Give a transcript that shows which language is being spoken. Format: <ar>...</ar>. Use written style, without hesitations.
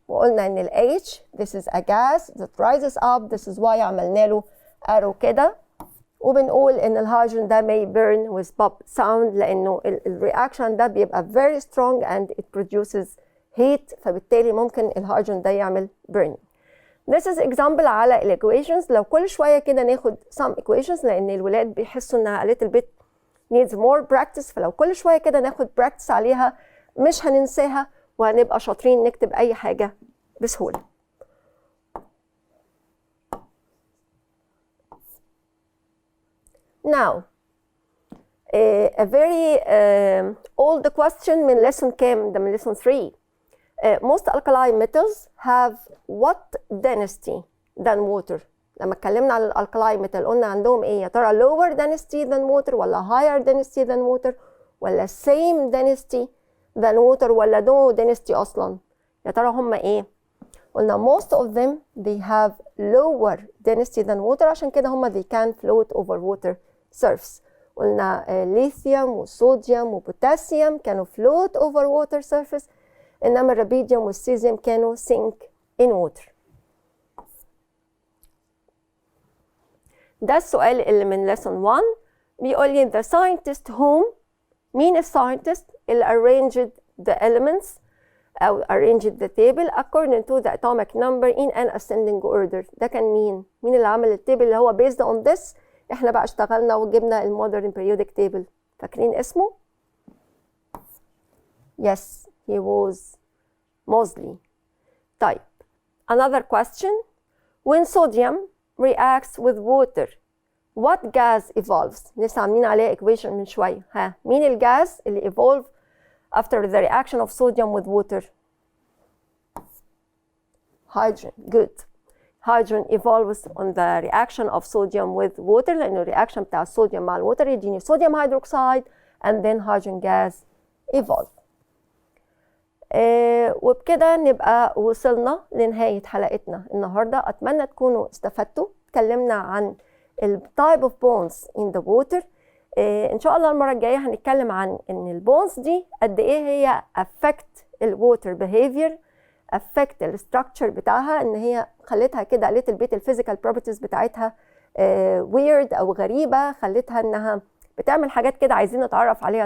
<ar>وقلنا إن ال</ar> <en>H, this is a gas that rises up. This is why</en> <ar>عملنا له</ar> <en>arrow كده.</en> <ar>وبنقول ان الهيدروجين ده</ar> <en>may burn with pop sound</en> <ar>لانه الرياكشن ده بيبقى</ar> <en>very strong and it produces heat،</en> <ar>فبالتالي ممكن الهيدروجين ده يعمل burning.</ar> <en>This is example</en> <ar>على</ar> <en>equations.</en> <ar>لو كل شويه كده ناخد some equations لان الولاد بيحسوا انها</ar> <en>a little bit needs more practice،</en> <ar>فلو كل شويه كده ناخد practice عليها مش هننساها وهنبقى شاطرين نكتب اي حاجه بسهوله.</ar> <en>Now, a very old question</en> <ar>من</ar> <en>lesson</en> <ar>كام؟ ده من</ar> <en>lesson 3. Most alkali metals have what density than water؟</en> <ar>لما اتكلمنا عن الالكلاي ميتال قلنا عندهم ايه؟ يا ترى</ar> <en>lower density than water ولا higher density than water ولا same density than water ولا no density اصلا؟ يا ترى هم ايه؟ قلنا most of them they have lower density than water،</en> <ar>عشان كده هم</ar> <en>they can float over water surface.</en> <ar>قلنا ليثيوم وصوديوم وبوتاسيوم كانوا</ar> <en>float over water surface،</en> <ar>انما الرابيديوم والسيزيوم كانوا</ar> <en>sink in water.</en> <ar>ده السؤال اللي من lesson 1. بيقول لي</ar> <en>the scientist whom،</en> <ar>مين الساينتست اللي</ar> <en>arranged the elements أو arranged the table according to the atomic number in an ascending order؟</en> <ar>ده كان مين؟ مين اللي عمل التيبل اللي هو based on this؟ احنا بقى اشتغلنا وجبنا المودرن periodic table. فاكرين اسمه؟</ar> <en>Yes, he was Moseley. طيب another question. When sodium reacts with water, what gas evolves؟</en> <ar>لسه عاملين عليها</ar> <en>equation</en> <ar>من شوية. ها مين الجاز اللي</ar> <en>evolve after the reaction of sodium with water؟ hydrogen. Good. hydrogen evolves on the reaction of sodium with water</en> <ar>لأنه الرياكشن بتاع الصوديوم مع الووتر يديني صوديوم هيدروكسيد</ar> <en>and then hydrogen gas evolve.</en> <ar>وبكده نبقى وصلنا لنهاية حلقتنا النهاردة. أتمنى تكونوا استفدتوا. اتكلمنا عن ال</ar> <en>type of bonds in the water.</en> <ar>إن شاء الله المرة الجاية هنتكلم عن إن البونز دي قد إيه هي</ar> <en>affect الwater behavior،</en> <ar>affect الستراكشر بتاعها، إن هي خلتها كده little bit الفيزيكال properties بتاعتها weird أو غريبة، خلتها إنها بتعمل حاجات كده عايزين نتعرف عليها.</ar>